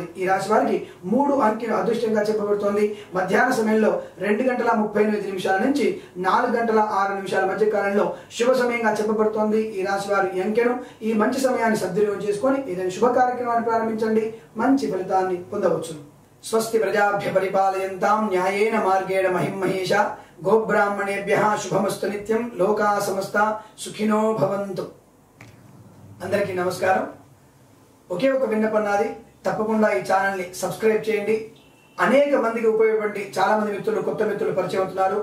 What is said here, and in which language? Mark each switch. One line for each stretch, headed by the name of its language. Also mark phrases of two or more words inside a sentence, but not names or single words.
Telugu: ఈ రాశి వారికి 3 అంకెలు అదృష్టంగా చెప్పబడుతోంది. మధ్యాహ్న సమయంలో 2:38 నుంచి 4:06 మధ్య కాలంలో శుభ సమయంగా చెప్పబడుతోంది. ఈ రాశి వారి అంకెను, ఈ మంచి సమయాన్ని సద్వినియోగం చేసుకొని ఏదైనా శుభ కార్యక్రమాన్ని ప్రారంభించండి. మంచి ఫలితాన్ని పొందవచ్చు.
Sanskrit: స్వస్తి ప్రజాభ్య పరిపాలయంతాం న్యాయేన మార్గేణ మహిమహేష గోబ్రాహ్మణేభ్యః శుభమస్తు నిత్యం. లోకా సమస్త సుఖినో భవంతు.
Telugu: అందరికీ నమస్కారం. ఒకే ఒక విన్నపం నాది. తప్పకుండా ఈ ఛానల్ని సబ్స్క్రైబ్ చేయండి. అనేక మందికి ఉపయోగపడి చాలా మంది మిత్రులు, కొత్త మిత్రులు పరిచయం అవుతున్నారు.